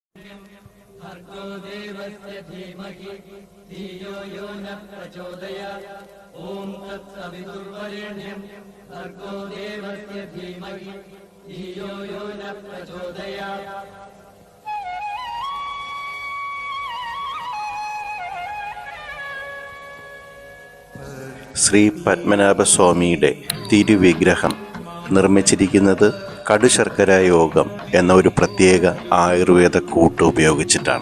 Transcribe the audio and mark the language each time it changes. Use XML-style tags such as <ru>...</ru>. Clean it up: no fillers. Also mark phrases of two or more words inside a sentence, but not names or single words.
<sa>भर्गो देवस्य धीमहि धियो यो न प्रचोदयात् ॐ तत्सवितुर्वरेण्यं भर्गो देवस्य धीमहि धियो यो न प्रचोदयात्.</sa> <ml>ശ്രീ പത്മനാഭസ്വാമിയുടെ തിരുവിഗ്രഹം നിർമ്മിച്ചിരിക്കുന്നത് കടുശർക്കര യോഗം എന്ന ഒരു പ്രത്യേക ആയുർവേദ കൂട്ട് ഉപയോഗിച്ചിട്ടാണ്.</ml>